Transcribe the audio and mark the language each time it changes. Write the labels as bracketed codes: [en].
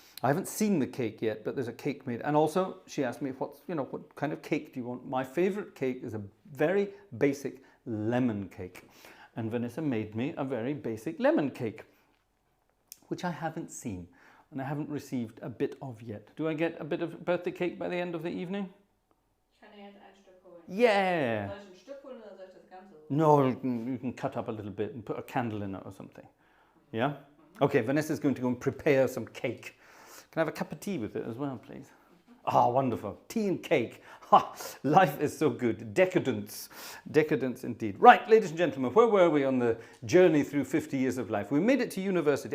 [en] I haven't seen the cake yet, but there's a cake made. And also, she asked me, what kind of cake do you want? My favorite cake is a very basic lemon cake. And Vanessa made me a very basic lemon cake, which I haven't seen. And I haven't received a bit of yet. Do I get a bit of birthday cake by the end of the evening? [de] Ich kann dir jetzt ein Stück holen. [en] Yeah. [de] Soll ich ein Stück holen oder soll ich das Ganze holen? [en] No, you can cut up a little bit and put a candle in it or something. Yeah? Okay, Vanessa's going to go and prepare some cake. Can I have a cup of tea with it as well, please? Ah, wonderful. Tea and cake. Ha, life is so good. Decadence. Decadence indeed. Right, ladies and gentlemen, where were we on the journey through 50 years of life? We made it to university.